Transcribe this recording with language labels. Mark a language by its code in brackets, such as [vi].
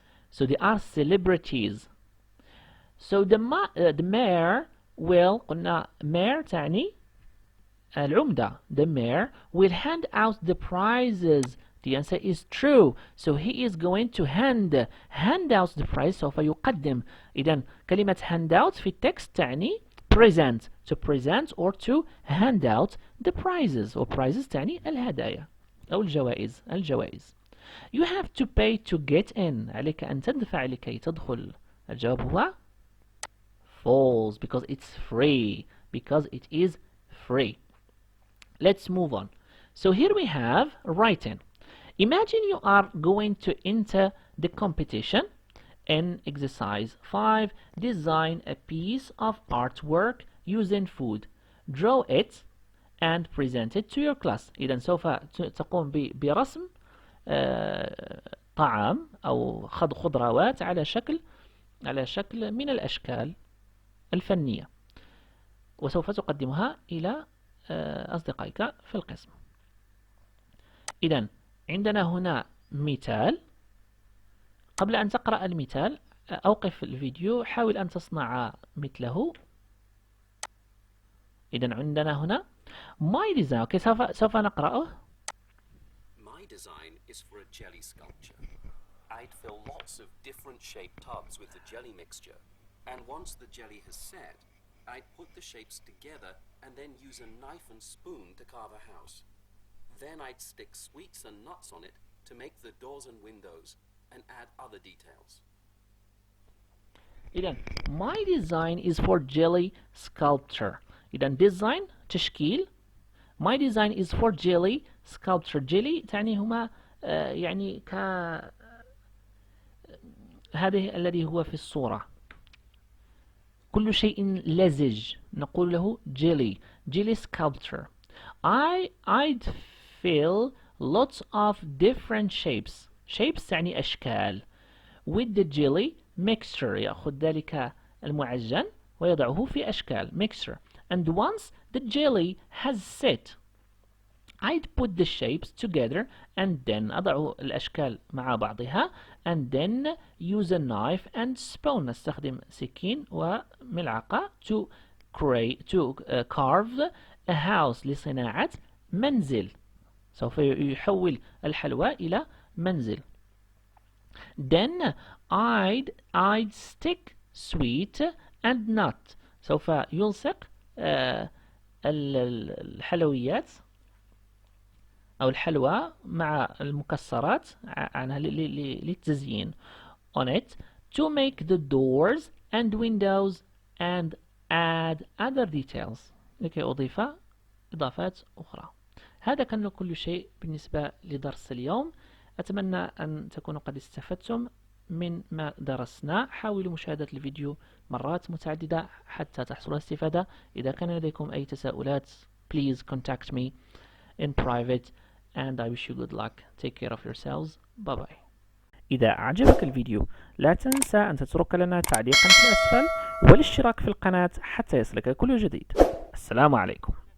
[en] So they are celebrities. So the mayor will قلنا mayor [ar] تعني العمدة. [en] The mayor will hand out the prizes. The answer is true. So he is going to hand out the prize. [ar] سوف يقدم. إذن كلمة hand out في التكست تعني present. [en] To present or to hand out the prizes. [ar] or prizes تعني الهدايا أو الجوائز. [en] You have to pay to get in. [ar] عليك أن تدفع لكي تدخل. الجواب هو [en] false because it's free. Because it is free. Let's move on. So here we have writing. Imagine you are going to enter the competition. In exercise 5, design a piece of artwork using food. Draw it and present it to your class. [ar] إذن سوف تقوم برسم طعام أو خضروات على شكل من الأشكال الفنية، وسوف تقدمها إلى أصدقائك في القسم. إذن عندنا هنا مثال. قبل أن تقرأ المثال أوقف الفيديو، حاول أن تصنع مثله. إذن عندنا هنا my design. okay, سوف نقرأه. [en] My design is for a jelly sculpture. I'd fill lots of different shaped tubs with the jelly mixture, and once the jelly has set, I'd put the shapes together and then use a knife and spoon to carve a house. Then I'd stick sweets and nuts on it to make the doors and windows and add other details. إذن my design is for jelly sculpture. [ar] إذن design تشكيل. [en] my design is for jelly sculpture. [ar] jelly تعني هما يعني هذه الذي هو في الصورة. كل شيء لزج نقول له jelly sculpture. [en] I'd fill lots of different shapes [ar] تعني أشكال [en] with the jelly mixture. [ar] يأخذ ذلك المعجن ويضعه في أشكال mixture. [en] And once the jelly has set, I'd put the shapes together and then [ar] أضع الأشكال مع بعضها [en] and then use a knife and spoon. [ar] نستخدم سكين وملعقة [en] to carve a house [ar] لصناعة منزل. سوف يحول الحلوى إلى منزل. [en] Then I'd stick sweet and nut. [ar] سوف يلصق الحلويات أو الحلوى مع المكسرات عنها للتزيين [en] on it to make the doors and windows and add other details. [ar] لكي أضيف إضافات أخرى. هذا كان كل شيء بالنسبة لدرس اليوم. أتمنى أن تكونوا قد استفدتم من ما درسنا. حاولوا مشاهدة الفيديو مرات متعددة حتى تحصلوا على استفادة. إذا كان لديكم أي تساؤلات [en] please contact me in private and I wish you good luck. Take care of yourselves. Bye bye. [ar] إذا أعجبك الفيديو لا تنسى أن تترك لنا تعليقا في الأسفل والاشتراك في القناة حتى يصلك كل جديد. السلام عليكم.